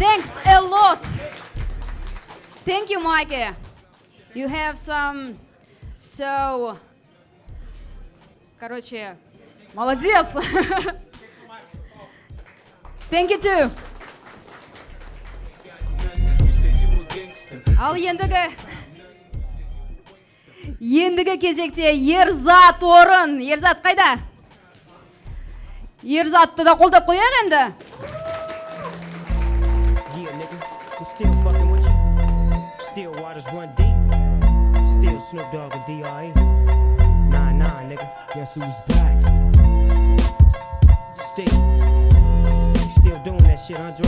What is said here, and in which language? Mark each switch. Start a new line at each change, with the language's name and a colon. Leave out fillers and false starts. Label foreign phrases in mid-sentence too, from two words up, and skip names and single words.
English: Thanks a lot. Thank you, Mikey. You have some
Russian: Короче, молодец.
English: Thank you too. You say you a gangster.
Kazakh: Ал ендігі кезекте Ерзат орын. Ерзат қайда? Ерзатты да қолдап қояқ енді.
English: Yeah, nigga, I'm still fucking with you. Still waters run deep. Still Snoop Dogg and D.R.E. Nah, nigga. Guess who's back? Still doing that shit, Andre?